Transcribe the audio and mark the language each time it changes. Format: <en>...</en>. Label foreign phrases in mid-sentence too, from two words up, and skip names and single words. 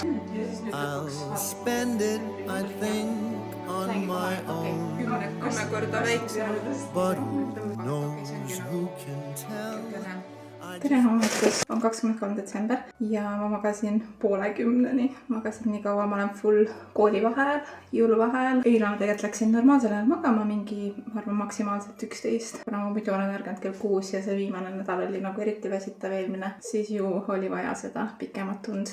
<en>I'll spend it, I think, on my own. But who knows, who can tell?</en> <et>Tere hommikust, on 23. detsember ja ma magasin 9:30. Magasin nii kaua, ma olen full koolivaheajal, jõuluvaheajal. Eile ma tegelikult läksin normaalsel ajal magama, mingi, ma arvan, maksimaalselt 11. Kuna ma muidu olen ärganud kell 6 ja see viimane nädal oli nagu eriti väsitav eelmine, siis ju oli vaja seda pikemat tund.</et>